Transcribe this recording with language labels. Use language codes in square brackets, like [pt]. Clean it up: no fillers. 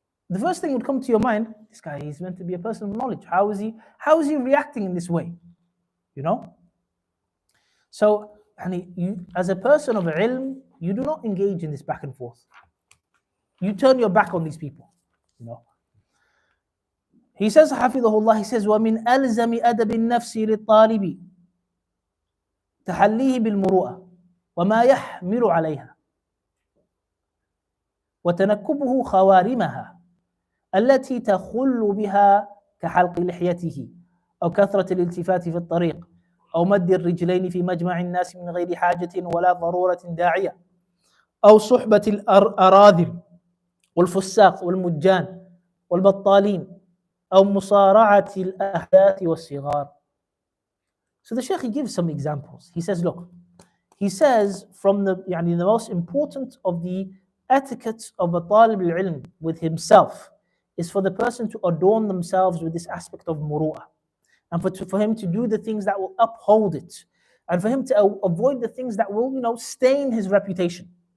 [en] The first thing would come to your mind, this guy is meant to be a person of knowledge. How is he reacting in this way? So, you, as a person of ilm, you do not engage in this back and forth. You turn your back on these people. He says, Hafidhullah, he says, [ar] وَمِنْ أَلْزَمِ أَدَبِ النَّفْسِ لِلطَّالِبِ تَحَلِّيهِ بِالْمُرُوءَةِ وَمَا يَحْمِلُ عَلَيْهَا وتنكبه خوارمها التي تخل بها كحلق لحيته أو كثرة الالتفات في الطريق أو مد الرجلين في مجمع الناس من غير حاجة ولا ضرورة داعية أو صحبة الأراذل والفساق والمجان والبطالين أو مصارعة الأحداث والصغار. [en] So the Shaykh, he gives some examples. He says, from the most important of the etiquette of a talib al-ilm with himself is for the person to adorn themselves with this aspect of muru'ah, and for him to do the things that will uphold it, and for him to avoid the things that will stain his reputation.